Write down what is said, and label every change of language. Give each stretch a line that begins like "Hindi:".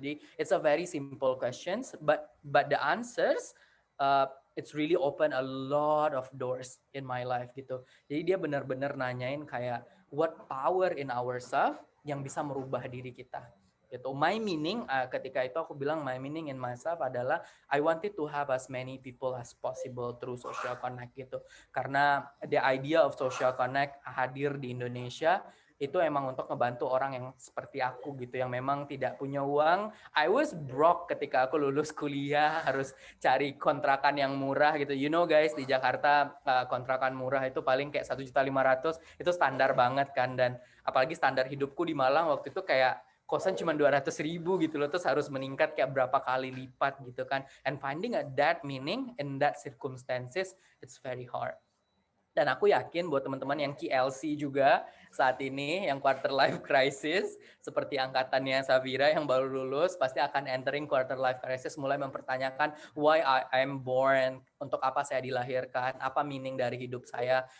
Indonesian: Jadi
English: it's a very simple questions, but the answers it's really open a lot of doors in my life
Indonesian: gitu. Jadi dia benar-benar nanyain kayak
English: what power in ourselves
Indonesian: yang bisa merubah diri kita gitu.
English: My meaning
Indonesian: ketika itu aku bilang
English: my meaning in myself
Indonesian: adalah
English: I wanted to have as many people as possible through social connect
Indonesian: gitu. Karena
English: the idea of social connect
Indonesian: hadir di Indonesia itu emang untuk ngebantu orang yang seperti aku gitu, yang memang tidak punya uang.
English: I was broke
Indonesian: ketika aku lulus kuliah, harus cari kontrakan yang murah gitu.
English: You know guys,
Indonesian: di Jakarta kontrakan murah itu paling kayak 1.500.000, itu standar banget kan. Dan apalagi standar hidupku di Malang waktu itu kayak kosan cuma 200.000 gitu loh, terus harus meningkat kayak berapa kali lipat gitu kan.
English: And finding that meaning in that circumstances, it's very hard.
Indonesian: Dan aku yakin buat teman-teman yang KLC juga saat ini, yang quarter life crisis, seperti angkatannya Safira yang baru lulus, pasti akan
English: entering quarter life crisis,
Indonesian: mulai mempertanyakan
English: why I am born,
Indonesian: untuk apa saya dilahirkan, apa meaning dari hidup saya.